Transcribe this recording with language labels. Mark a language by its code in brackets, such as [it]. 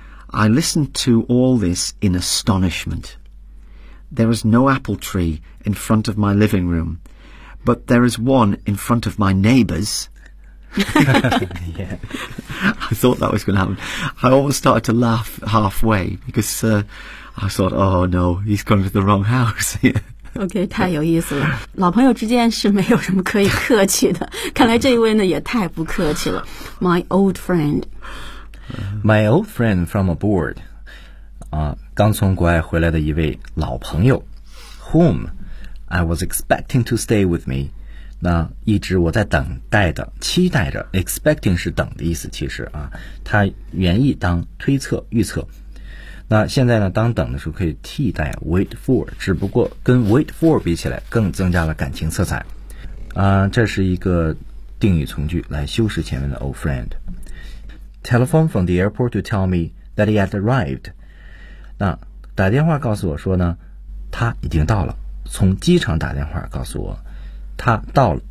[en] I listened to all this in astonishment. There was no apple tree in front of my living room,But there is one in front of my neighbors. Yeah. I thought that was going to happen. I almost started to laugh halfway because I thought, oh no, he's going to the wrong house. [zh] Okay, 太有意思了。老朋友之间是没有什么可以客气的。看来这一位呢也太不客气了。 [en] My old friend. My old friend from abroad. [zh] 刚从国外回来的一位老朋友。 [en] Whom? I was expecting to stay with me. [zh] 那一直我在等待的期待着 expecting 是等的意思其实啊它原意当推测预测。那现在呢当等的时候可以替代 [en] wait for, [zh] 只不过跟 wait for 比起来更增加了感情色彩。这是一个定语从句来修饰前面的 [en] old friend。 [zh] T [en] telephone from the airport to tell me that he had arrived. [zh] 那打电话告诉我说呢，他已经到了。从机场打电话告诉我，他到了。